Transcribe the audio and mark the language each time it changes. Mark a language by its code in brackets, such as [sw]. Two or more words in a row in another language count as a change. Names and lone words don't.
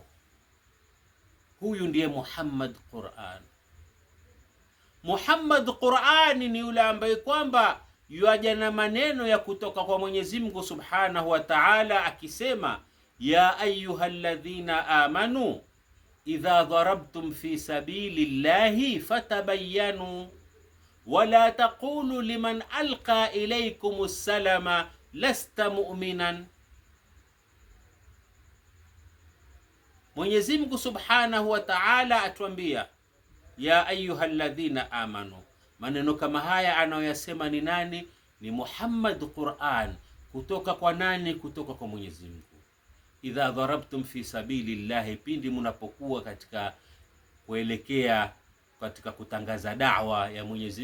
[sw] Huyu ndiye Muhammad Qur'an. Muhammad Qur'an ni yule ambaye kwamba yuaja na maneno ya kutoka kwa Mwenyezi Mungu [ar] سبحانه وتعالى [sw] akisema, [ar] يا أيها الذين آمنوا إذا ضربتم في سبيل الله فتبينوا ولا تقولوا لمن ألقى إليكم السلام لست مؤمنا. [sw] Mwenyezi Mungu [ar] سبحانه وتعالى [sw] atuambia [ar] يا أيها الذين آمنوا. [sw] Maneno kama haya anayoyasema ni nani? Ni Muhammad Qur'an. Kutoka kwa nani? Kutoka kwa Mwenyezi Mungu. [ar] إذا ضربتم في سبيل الله, [sw] pindi munapokuwa katika kuelekea katika kutangaza da'wa ya Mwenyezi